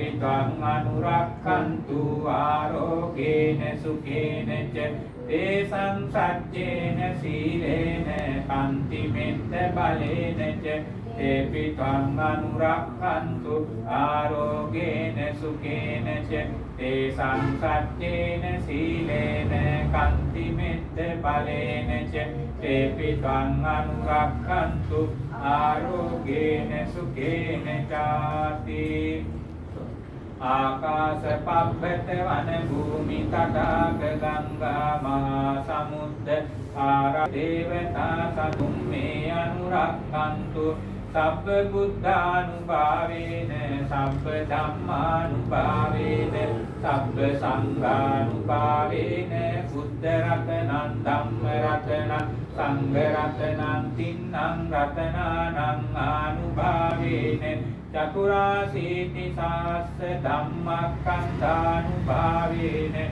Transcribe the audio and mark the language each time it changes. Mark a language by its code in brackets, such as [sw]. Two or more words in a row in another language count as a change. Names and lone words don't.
[pi] ත්වං අනුරක්ඛන්තු ආරෝගේන සුඛේන ච තේසං සච්චේන සීලේන කන්ති මෙත්ත බලේන ච තේපි ත්වං අනුරක්ඛන්තු ආරෝගේන සුඛේන ච තේසං සච්චේන සීලේන කන්ති මෙත්ත බලේන ච තේපි ත්වං අනුරක්ඛන්තු ආරෝගේන සුඛේන චාති ආකාශ පබ්බත වන භූමි තටාක ගංගා මහා සමුද්ද ආරා දේවතා සතුම් මේ අනුරක්ඛන්තු සබ්බ බුද්ධානුභාවේන සබ්බ ධම්මානුභාවේන සබ්බ සංඝානුභාවේන බුද්ධ රතනං ධම්ම රතනං සංඝ රතනං තින්නං රතනානං ආනුභාවේන චතුරාසීති සාස්ස ධම්මස්කන්ධානුභාවේන